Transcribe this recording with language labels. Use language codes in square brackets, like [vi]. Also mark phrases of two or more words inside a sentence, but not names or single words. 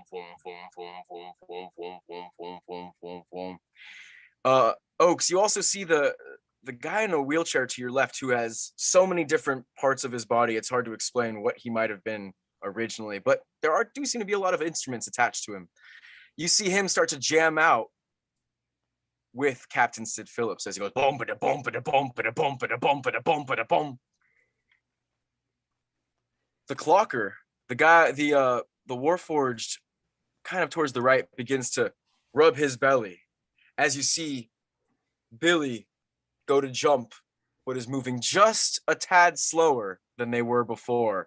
[en] Oaks, you also see the guy in a wheelchair to your left who has so many different parts of his body, it's hard to explain what he might have been originally, but there do seem to be a lot of instruments attached to him. You see him start to jam out with Captain Sid Phillips as he goes boom, ba-da, boom, ba-da, boom, ba-da, boom, ba-da, boom, ba-da, boom, ba-da, boom. The clocker, the guy, the Warforged, kind of towards the right, begins to rub his belly as you see Billy go to jump, but is moving just a tad slower than they were before.